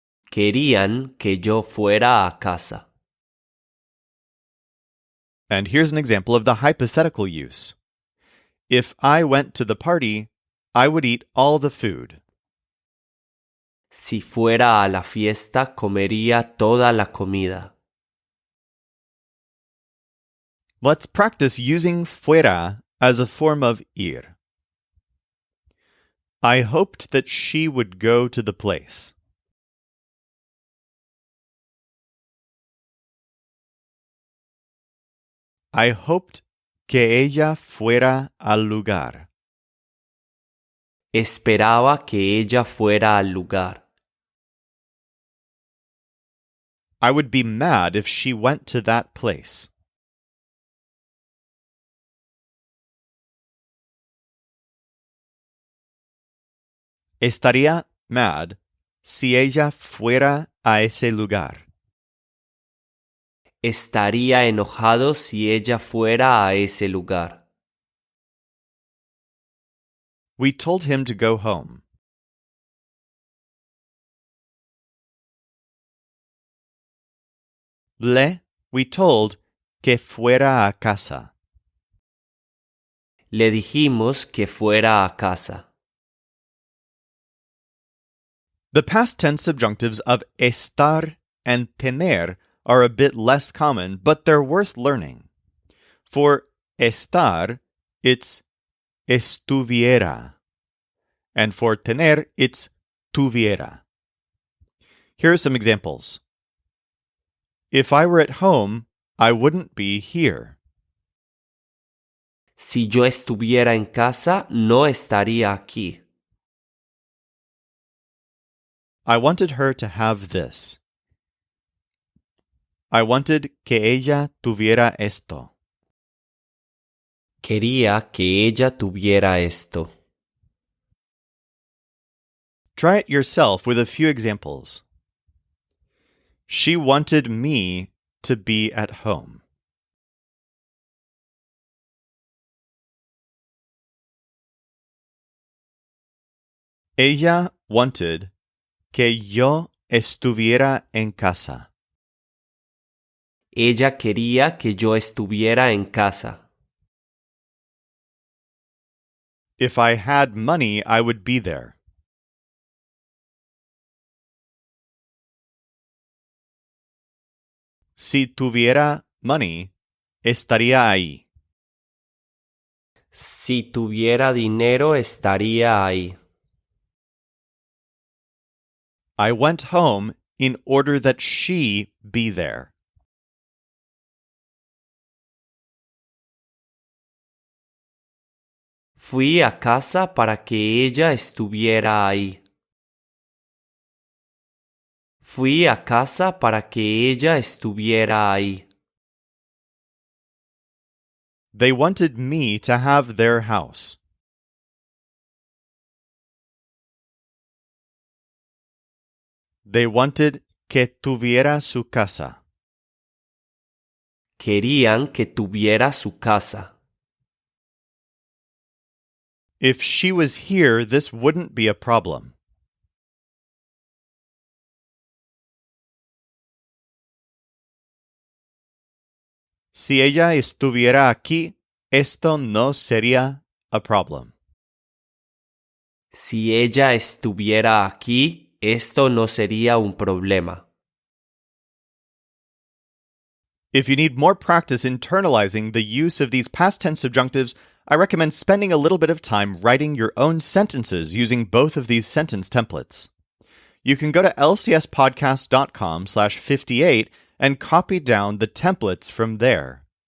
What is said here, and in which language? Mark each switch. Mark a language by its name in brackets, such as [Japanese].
[Spanish] Querían que yo fuera a casa. [English] And here's an example of the hypothetical use. If I went to the party, I would eat all the food. [Spanish] Si fuera a la fiesta, comería toda la comida. [English] Let's practice using fuera as a form of ir. I hoped that she would go to the place. I hoped [Spanish] que ella fuera al lugar. Esperaba que ella fuera al lugar. [English] I would be mad if she went to that place. [Spanish] Estaría [English] mad [Spanish] si ella fuera a ese lugar. Estaría enojado si ella fuera a ese lugar. [English] We told him to go home. We told [Spanish] que fuera a casa. Le dijimos que fuera a casa. [English] The past tense subjunctives of estar and tener are a bit less common, but they're worth learning. For estar, it's estuviera. And for tener, it's tuviera. Here are some examples. If I were at home, I wouldn't be here. [Spanish] Si yo estuviera en casa, no estaría aquí. [English] I wanted her to have this. I wanted [Spanish] que ella tuviera esto. Quería que ella tuviera esto. [English] Try it yourself with a few examples. She wanted me to be at home. [Spanish] Ella [English] wanted [Spanish] que yo estuviera en casa. Ella quería que yo estuviera en casa. [English] If I had money, I would be there. [Spanish] Si tuviera [English] money, [Spanish] estaría ahí. Si tuviera dinero, estaría ahí. [English] I went home in order that she be there. [Spanish] Fui a casa para que ella estuviera ahí. Fui a casa para que ella estuviera ahí. [English] They wanted me to have their house. They wanted [Spanish] que tuviera su casa. Querían que tuviera su casa. [English] If she was here, this wouldn't be a problem. [Spanish] Si ella estuviera aquí, esto no sería [English] a problem. [Spanish] Si ella estuviera aquí, esto no sería un problema. [English] If you need more practice internalizing the use of these past tense subjunctives, I recommend spending a little bit of time writing your own sentences using both of these sentence templates. You can go to lcspodcast.com/58 and copy down the templates from there.